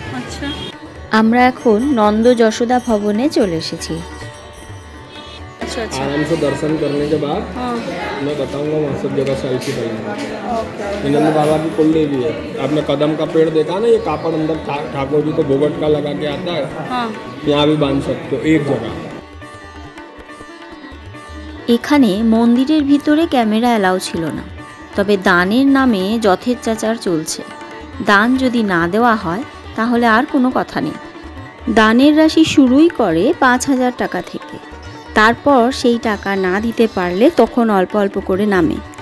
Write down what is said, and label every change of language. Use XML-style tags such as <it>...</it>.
<bn>अच्छा, আমরা এখন নন্দ যশোদা ভবনে চলে এসেছি।</bn> <hi>आराम से दर्शन करने के बाद मैं बताऊंगा वहाँ सब जगह सेल्फी बनाना। नंद बाबा की कुंडी भी है। आपने कदम का पेड़ देखा ना, ये कापड़ अंदर ठाकुर जी को भोगट का लगा के आता है। यहाँ भी बांध सकते हो एक जगह।</hi> <bn>এখানে মন্দিরের ভিতরে ক্যামেরা অ্যালাউ ছিল না, তবে দানের নামে যথেচ্ছাচার চলছে। দান যদি না দেওয়া হয় তাহলে আর কোনো কথা নেই। দানের রাশি শুরুই করে 5,000 টাকা থেকে। তারপর সেই টাকা না দিতে পারলে তখন অল্প অল্প করে নামে।</bn>